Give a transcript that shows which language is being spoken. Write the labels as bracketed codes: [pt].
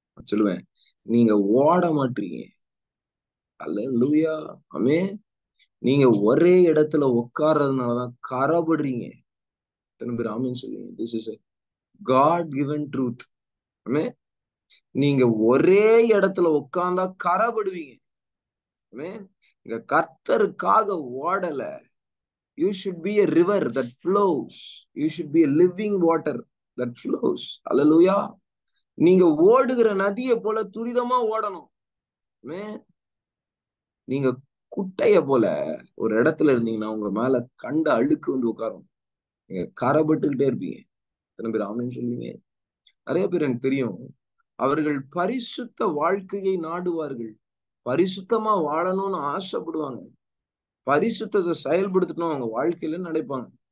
[ta] சொல்லுவேன், நீங்க ஓட மாட்டீங்க. அல்லேலூயா. ஆமென். நீங்க ஒரே இடத்துல உட்கார்றதுனாலதான் கரப்படுறீங்க. எத்தனை பேர் ஆமென் சொல்லுவீங்க? [en] This is God given truth. [ta] ஆமென். நீங்க ஒரே இடத்துல உட்கார்ந்தா கரப்படுவீங்க. ஆமென். இங்க கர்த்தருக்காக ஓடல. [en] You should be a river that flows. You should be a living water that flows. Hallelujah. [ta] நீங்க ஓடுகிற நதியை போல துரிதமா ஓடணும். நீங்க குட்டைய போல ஒரு இடத்துல இருந்தீங்கன்னா உங்க மேல கண்ட அழுக்கு வந்து உட்காரும். நீங்க கரப்பட்டுக்கிட்டே இருப்பீங்க. எத்தனை பேர் ஆமென் சொல்லுவீங்க? நிறைய பேர் எனக்கு தெரியும், அவர்கள் பரிசுத்த வாழ்க்கையை நாடுவார்கள், பரிசுத்தமா வாழணும்னு ஆசைப்படுவாங்க, பரிசுத்தத்தை செயல்படுத்தணும் அவங்க வாழ்க்கையில நினைப்பாங்க.